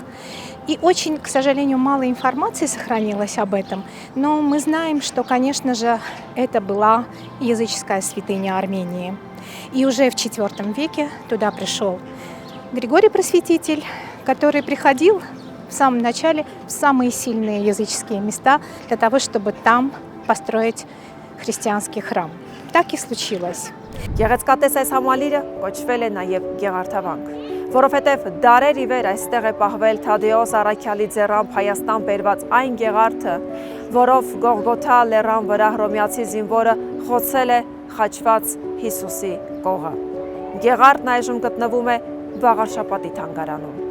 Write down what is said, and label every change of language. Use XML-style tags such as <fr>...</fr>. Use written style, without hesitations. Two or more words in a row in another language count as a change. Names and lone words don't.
<ru>И очень, к сожалению, мало информации сохранилось об этом, но мы знаем, что, конечно же, это была языческая святыня Армении. И уже в IV веке туда пришел Григорий Просветитель, который приходил в самом начале в самые сильные языческие места для того, чтобы там построить христианский храм. Так и случилось.</ru> <hy>Գեղեցկատես այս համալիրը կոչվել է նաև Գեղարդավանք, որովհետև դարեր ի վեր այստեղ է պահվել Թադեոս Առաքյալի ձեռամբ Հայաստան բերված այն գեղարդը, որով Գողգոթա լեռան վրա հռոմեացի զինվորը խոցել է խաչված Հիսուսի կողը։ Գեղարդն այժմ գտնվում է Վաղարշապատի թանգարանում։</hy>